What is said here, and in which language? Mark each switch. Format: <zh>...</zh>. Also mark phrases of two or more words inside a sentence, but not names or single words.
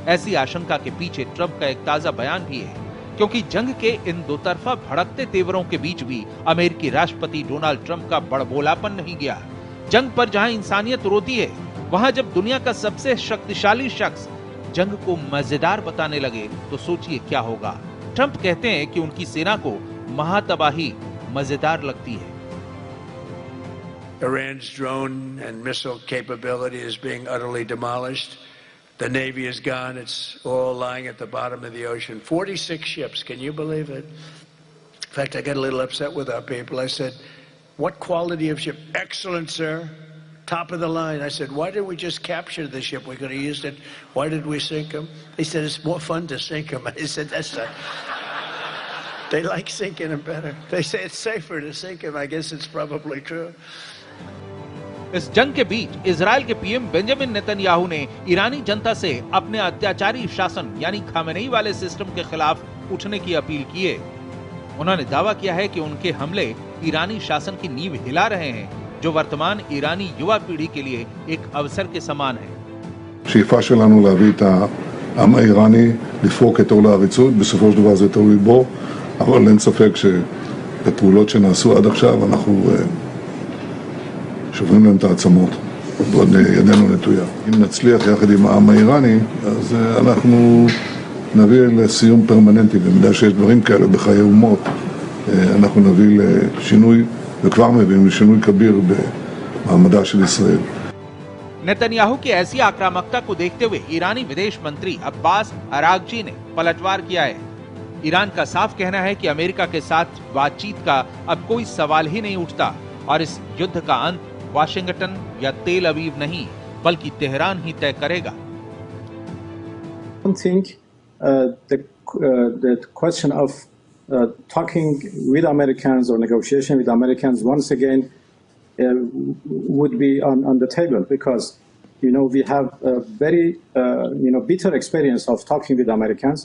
<hi>ऐसी आशंका के पीछे ट्रंप का एक ताजा बयान भी है, क्योंकि जंग के इन दो तरफा भड़कते तेवरों के बीच भी अमेरिकी राष्ट्रपति डोनाल्ड ट्रंप का बड़बोलापन नहीं गया। जंग पर जहां इंसानियत रोती है, वहां जब दुनिया का सबसे शक्तिशाली शख्स जंग को मजेदार बताने लगे तो सोचिए क्या होगा। ट्रंप कहते हैं कि उनकी सेना को महातबाही मजेदार लगती है।</hi> <en>Iran's drone and missile capability is being utterly demolished. The Navy is gone. It's all lying at the bottom of the ocean. 46 ships. Can you believe it? In fact, I got a little upset with our people. I said, what quality of ship? Excellent, sir. Top of the line. I said, why did we just capture the ship? We could have used it. Why did we sink them? He said, it's more fun to sink them. I said, that's not... They like sinking them better. They say it's safer to sink them. I guess it's probably true.</en> <hi>इस जंग के बीच इजराइल के पीएम बेंजामिन नेतन्याहू ने ईरानी जनता से अपने अत्याचारी शासन यानी खामेनेई वाले सिस्टम के खिलाफ उठने की अपील की है। उन्होंने दावा किया है कि उनके हमले ईरानी शासन की नींव हिला रहे हैं, जो वर्तमान ईरानी युवा पीढ़ी के लिए एक अवसर के समान है।</hi> <he>שאיפה שלנו להביא את העם האיראני לפרוק את עול העריצות, בסופו של דבר זה תלוי בו, אבל אין ספק שבפעולות שנעשו עד עכשיו אנחנו שוברים להם את העצמות, ועוד ידנו נטויה. אם נצליח יחד עם העם האיראני, אז אנחנו נביא לסיום פרמננטי, במידה שיש דברים כאלה בחיי אומות, אנחנו נביא לשינוי, וכבר מביאים לשינוי כביר במעמדה של ישראל.</he> <hi>नेतन्याहू की ऐसी आक्रामकता को देखते हुए ईरानी विदेश मंत्री अब्बास अरागची ने पलटवार किया है। ईरान का साफ कहना है कि अमेरिका के साथ बातचीत का अब कोई सवाल ही नहीं उठता और इस युद्ध का अंत वाशिंगटन या तेल अवीव नहीं बल्कि तेहरान ही तय करेगा।</hi> <en>I don't think the question of talking with Americans or negotiation with Americans once again would be on the table, because we have a very bitter experience of talking with Americans.</en>